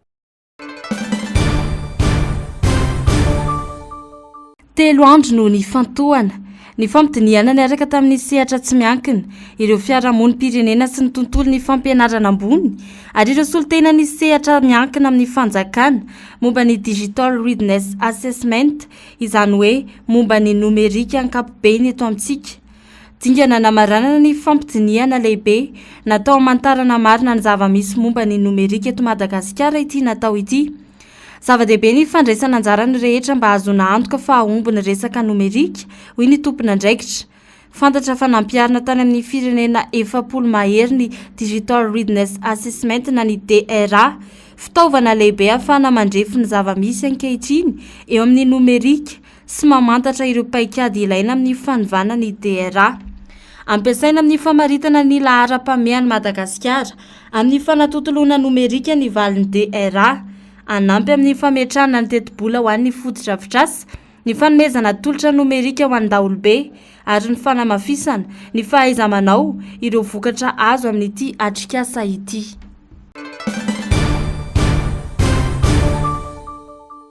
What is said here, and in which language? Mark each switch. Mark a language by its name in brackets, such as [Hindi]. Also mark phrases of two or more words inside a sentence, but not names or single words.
[Malagasy] Telo andro no ny fantohana. Ny fampidiniana niaraka tamin'ny sehatra tsy miankina, ireo fiarahamonim-pirenena sy ny tontolo ny fampianarana ambony, ary ireo solotena ny sehatra miankina amin'ny fanjakana momba ny [English] digital readiness assessment, [Malagasy] izany hoe momba ny numerika ankapobeny eto amintsika. Dingana namaranana ny fampidiniana lehibe natao amantarana marina ny zava-misy momba ny numerika eto Madagasikara ity natao ity. Zava-dehibe ny fandraisana anjarany rehetra mba azona antoka fa ahomby ny resaka numerika hoy ny tompona andraikitra. Fantatra fa nampiarina tany amin'ny firenena 700 mahery ny [English] digital readiness assessment [Malagasy] na ny DRA, fitaovana lehibe ahafahana mandrefy ny zava-misy ankehitriny eo amin'ny numerika sy mamantatra ireo paikady ilaina amin'ny fanovana ny DRA. Ampiasaina amin'ny famaritana ny lahara-pamehan'ny Madagasikara amin'ny fanatotoloana numerika ny valin'ny DRA, anampy amin'ny fametrahana ny teti-bola ho an'ny fotodrafitrasa, ny fanomezana tolotra numerika ho an'ny daholobe ary ny fanamafisana ny fahaiza-manao ireo vokatra azo amin'ity atrikasa ity.